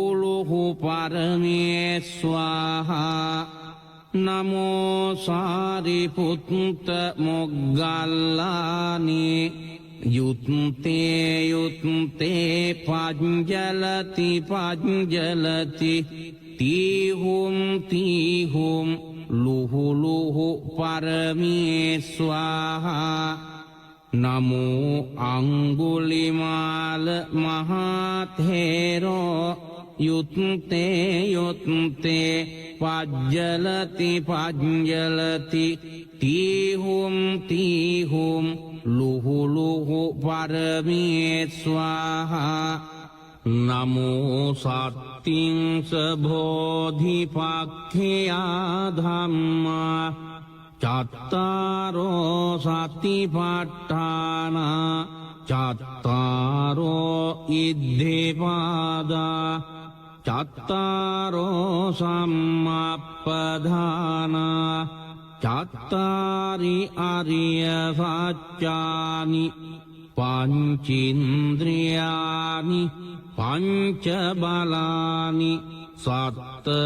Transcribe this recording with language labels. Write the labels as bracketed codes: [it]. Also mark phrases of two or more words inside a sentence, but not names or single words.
[pi] ලුහු පරමේ ස්වාහා නමෝ සාරිපුත්ත මොග්ගල්ලානි යුත්තේ යුත්තේ පජ්ජලති පජ්ජලති තීහුම් ලුහු පරමේ ස්වාහා නමෝ අංගුලිමාල මහතේරෝ යුත්තේ පජ්ජලති තීහුම් ලුහු පරමේ ස්වාහා නමෝ සත්තිංස බෝධිපක්ඛයා ධම්මා චත්තාරෝ සතිපට්ඨාන චත්තාරෝ ඉද්ධිපාදා චත්තාරෝ සම්මප්පදාන චත්තාරි අරිය සත්‍යානි පංචින්ද්‍රියානි පංච බලානි සත්ත